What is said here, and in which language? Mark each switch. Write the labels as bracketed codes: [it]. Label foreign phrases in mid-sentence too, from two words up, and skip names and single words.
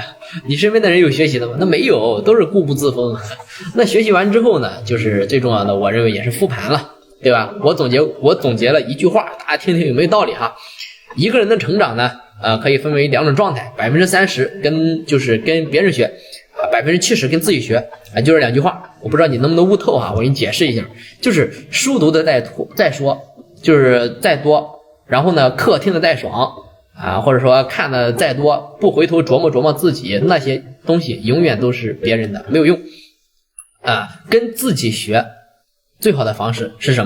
[zh] 你身邊的人有學習的嗎？那沒有，都是固步自封。那學習完之後呢，就是最重要的，我認為也是復盤了，對吧？我總結了一句話，大家聽聽有沒有道理哈？一個人的成長呢，可以分為兩種狀態，30%跟別人学，70%跟自己学，就是两句話。我不知道你能不能悟透哈，我给你解釋一下，就是書讀的再说，就是再多，然後呢課聽的再爽或者說看的再多，不回頭琢磨自己，那些東西永遠都是別人的，沒有用跟自己學最好的方式是什麼？